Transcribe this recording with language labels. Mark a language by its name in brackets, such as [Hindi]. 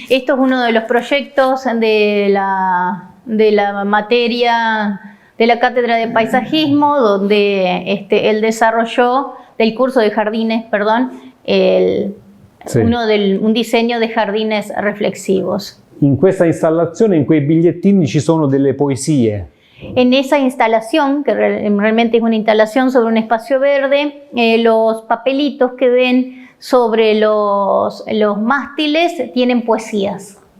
[Spanish] Esto es uno de los proyectos de la materia de la cátedra de paisajismo, donde él desarrolló del curso de jardines, perdón, un diseño de jardines reflexivos. [Italian] In questa installazione, in quei bigliettini ci sono delle poesie. [Spanish] En esa instalación, que realmente es una instalación sobre un espacio verde, los papelitos que ven sobre los mástiles tienen poesías.